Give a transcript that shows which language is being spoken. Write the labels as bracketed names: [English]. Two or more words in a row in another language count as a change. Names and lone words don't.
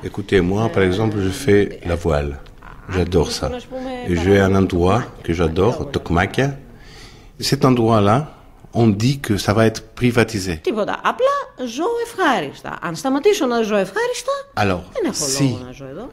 [French] Écoutez, moi par exemple, je fais la voile. J'adore ça. Et j'ai un endroit que j'adore, Tokmakia. Cet endroit-là, on dit que ça va être privatisé. [Greek] Τίποτα. Απλά ζω ευχάριστα. Αν σταματήσω να ζω ευχάριστα, δεν έχω λόγο να ζω εδώ.